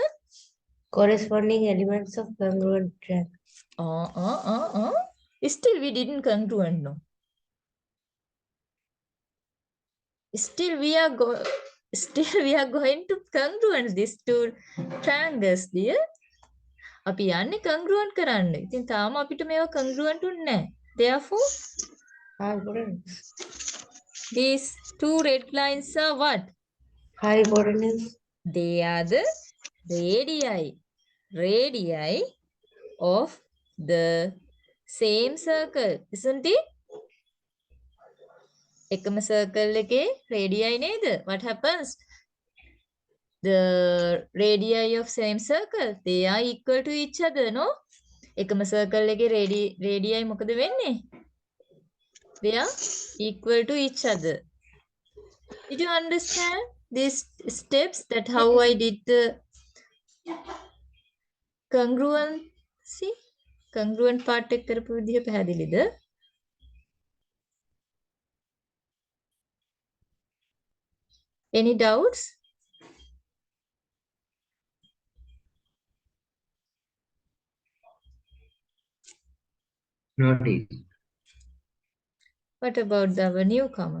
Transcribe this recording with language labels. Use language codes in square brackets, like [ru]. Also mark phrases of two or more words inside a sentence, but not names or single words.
[en] Corresponding elements of congruent triangle. Still we didn't congruent, no? Still we are going to congruent these two triangles, dear. [si] අපි යන්නේ congruent කරන්න. ඉතින් තාම අපිට මේවා congruent උන්නේ නැහැ. [en] Therefore, Hypotenuse. these two red lines are what? Hypotenuse. They are the radii of the same circle, isn't it? [si] එකම circle එකේ radii නේද? [en] What happens? The radii of same circle, they are equal to each other, no? [si] එකම circle එකේ radii මොකද වෙන්නේ? [en] They are equal to each other. Did you understand these steps, that how I did the congruency? Congruent part [si] එක කරපු විදිහ පැහැදිලිද? [en] Any doubts? Notice. What about our newcomer?